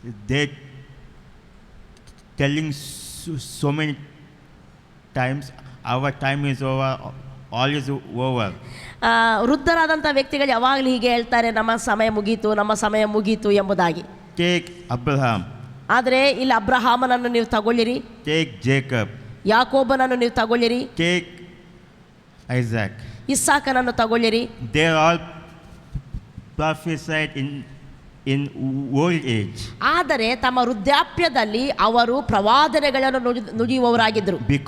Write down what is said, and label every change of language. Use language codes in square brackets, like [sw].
[en] they telling so many times, our time is over, all is over. [kn] ವೃದ್ಧರಾದಂಥ ವ್ಯಕ್ತಿಗಳು ಯಾವಾಗಲೂ ಹೀಗೆ ಹೇಳ್ತಾರೆ, ನಮ್ಮ ಸಮಯ ಮುಗೀತು, ನಮ್ಮ ಸಮಯ ಮುಗೀತು ಎಂಬುದಾಗಿ. [en] Take Abraham. [kn] ಆದರೆ ಇಲ್ಲಿ ಅಬ್ರಹಾಮನನ್ನು ನೀವು ತಗೊಳ್ಳಿರಿ, [en] Take Jacob. [kn] ಯಾಕೋಬನನ್ನು ನೀವು ತಗೊಳ್ಳಿರಿ, [en] Take Isaac. [kn] ಇಸ್ಸಾಕನನ್ನು ತಗೊಳ್ಳಿರಿ. [en] They all prophesied in old age. [kn] ಆದರೆ ತಮ್ಮ ವೃದ್ಧಾಪ್ಯದಲ್ಲಿ ಅವರು ಪ್ರವಾದನೆಗಳನ್ನು ನುಡಿಯುವವರಾಗಿದ್ದರು.